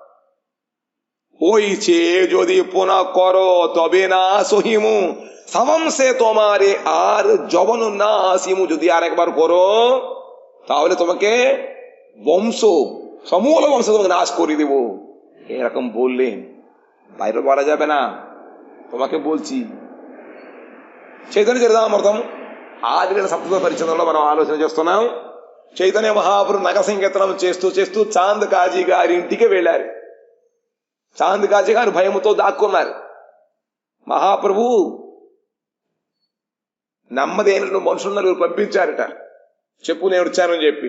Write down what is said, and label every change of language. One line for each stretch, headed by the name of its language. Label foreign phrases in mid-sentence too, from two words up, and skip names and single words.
Bangla: হইছে যদি পুনঃ করো তবে না সহিমু, সবংশে তোমারে আর যবন না আসিমু। যদি আর একবার করো তাহলে তোমাকে সমূল বংশ তোমাকে নাশ করে দেব। এরকম বললেন। বাইরে বলা যাবে না, তোমাকে বলছি।
Telugu: చైతన్య చరితామృతం ఆదిలీల సప్తదశ పరిచ్ఛేదంలో మనం ఆలోచన చేస్తున్నాం. చైతన్య మహాప్రభు నగ సంకీర్తనం చేస్తూ చేస్తూ చాంద్ కాజీ గారి ఇంటికి వెళ్ళారు. చాంద్ కాజీ గారు భయముతో దాక్కున్నారు. మహాప్రభు నెమ్మదైన మనుషులను పంపించారట, చెప్పు నేను వచ్చానని చెప్పి.